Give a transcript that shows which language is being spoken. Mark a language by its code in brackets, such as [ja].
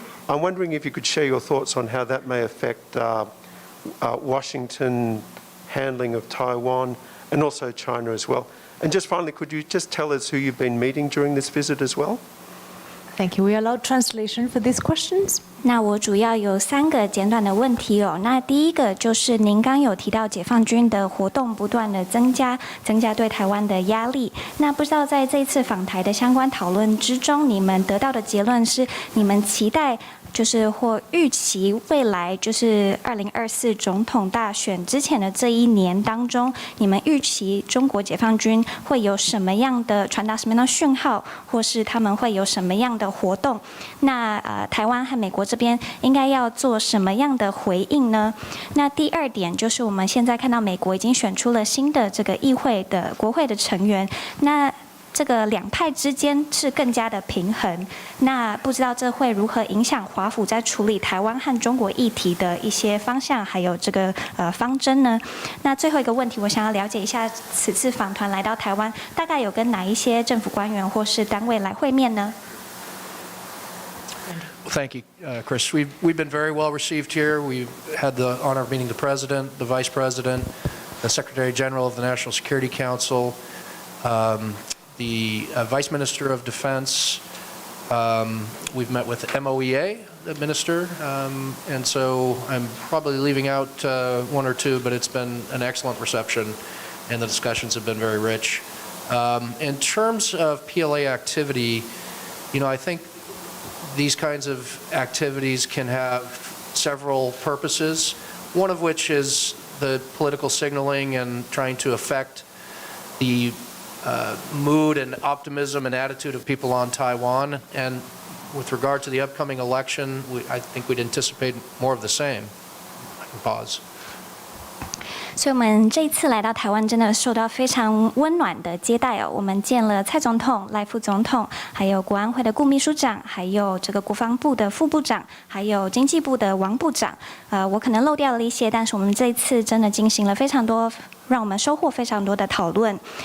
[en] I'm wondering if you could share your thoughts on how that may affect Washington handling of Taiwan and also China as well. And just finally, could you just tell us who you've been meeting during this visit as well? Thank you. We allow translation for these questions. [zh] 那我主要有3个简短的问题哦。那第一个就是您刚有提到解放军的活动不断的增加对台湾的压力。那不知道在这一次访台的相关讨论之中，你们得到的结论是，你们期待就是或预期未来就是2024总统大选之前的这一年当中，你们预期中国解放军会有什么样的传达什么样的讯号，或是他们会有什么样的活动？那台湾和美国这边应该要做什么样的回应呢？那第二点就是我们现在看到美国已经选出了新的这个议会的国会的成员，那这个两派之间是更加的平衡，那不知道这会如何影响华府在处理台湾和中国议题的一些方向，还有这个方针呢？那最后一个问题，我想要了解一下，此次访团来到台湾，大概有跟哪一些政府官员或是单位来会面呢？ [en] Thank you, Chris. We've been very well received here. We've had the honor of meeting the President, the Vice President, the Secretary General of the National Security Council, the Vice Minister of Defense. We've met with MOEA, the Minister, and so I'm probably leaving out one or two, but it's been an excellent reception, and the discussions have been very rich. In terms of PLA activity, I think these kinds of activities can have several purposes, one of which is the political signaling and trying to affect the mood and optimism and attitude of people on Taiwan. And with regard to the upcoming election, I think we'd anticipate more of the same. I can pause. [zh] 所以我们这一次来到台湾，真的受到非常温暖的接待哦。我们见了蔡总统、赖副总统，还有国安会的顾秘书长，还有这个国防部的副部长，还有经济部的王部长。我可能漏掉了一些，但是我们这一次真的进行了非常多，让我们收获非常多的讨论。